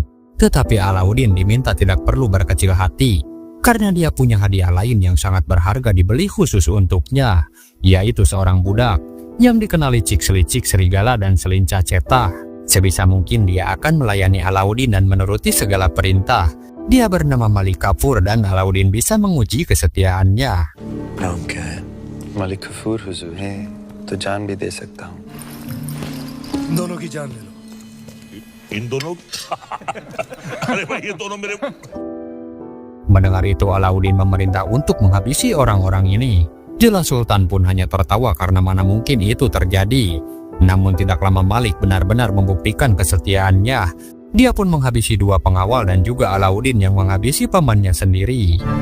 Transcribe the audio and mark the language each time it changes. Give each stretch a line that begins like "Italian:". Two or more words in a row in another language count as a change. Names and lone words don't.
Indonesian: Tetapi Alauddin diminta tidak perlu berkecil hati, karena dia punya hadiah lain yang sangat berharga dibeli khusus untuknya, yaitu seorang budak yang dikenali cik-selicik serigala dan selincah cetah. Sebisa mungkin dia akan melayani Alauddin dan menuruti segala perintah. Dia bernama Malik Kafur dan Alauddin bisa menguji kesetiaannya.
Hindi: नाम क्या है? मलिक कफूर हुजूर है तो जान भी दे सकता हूँ। दोनों की जान ले लो। इन दोनों अरे भाई ये दोनों मेरे
Indonesian: Mendengar itu, Alauddin memerintah untuk menghabisi orang-orang ini. Jelas Sultan pun hanya tertawa karena mana mungkin itu terjadi. Namun tidak lama Malik benar-benar membuktikan kesetiaannya. Dia pun menghabisi dua pengawal dan juga Alauddin yang menghabisi pamannya sendiri.